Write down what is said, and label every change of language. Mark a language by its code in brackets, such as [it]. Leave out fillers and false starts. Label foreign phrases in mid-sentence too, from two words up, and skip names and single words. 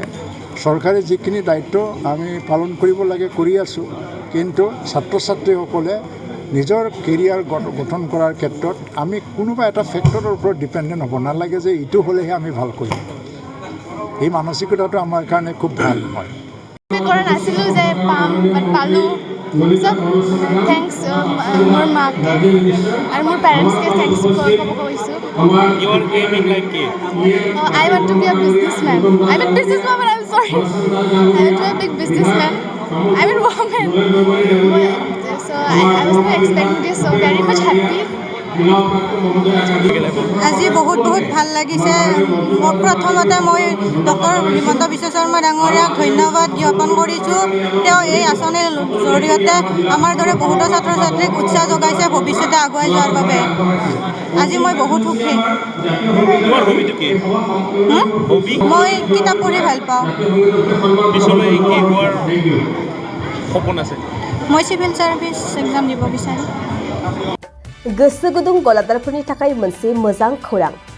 [as] চৰকাৰে যিখিনি দায়িত্ব আমি পালন কৰিব লাগে কৰি আছোঁ, কিন্তু ছাত্ৰ ছাত্ৰীসকলে নিজৰ কেৰিয়াৰ গঠন কৰাৰ ক্ষেত্ৰত আমি কোনোবা এটা ফেক্টৰৰ ওপৰত ডিপেণ্ডেণ্ট হ'ব নালাগে যে এইটো হ'লেহে আমি ভাল কৰিম। এই মানসিকতাটো আমাৰ কাৰণে খুব ভাল হয়। কৰা নাছিলোঁ যে পালোঁ, চব থেংকছ মোৰ মাকে আৰু মোৰ পেৰেণ্টছকে থেংকছ ক'ব কৈছোঁ। [en] I want to be a businessman. I'm a businesswoman, I'm sorry. I want to be a big businessman. I'm a woman. So I was not expecting this, so very much happy. [as] আজি বহুত ভাল লাগিছে। প্ৰথমতে মই ডক্টৰ হিমন্ত বিশ্ব শৰ্মা ডাঙৰীয়াক ধন্যবাদ জ্ঞাপন কৰিছোঁ। তেওঁ এই আঁচনিৰ জৰিয়তে আমাৰ দৰে বহুতো ছাত্ৰ ছাত্ৰীক উৎসাহ যোগাইছে ভৱিষ্যতে আগুৱাই যোৱাৰ বাবে। আজি মই বহুত সুখী। মই কিতাপ পঢ়ি ভাল পাওঁ। মই [en] civil service exam [as] দিব বিচাৰিম। [brx] गोसो गुदुं गलादारफोरनि थाखाय मोनसे मोजां खौरां।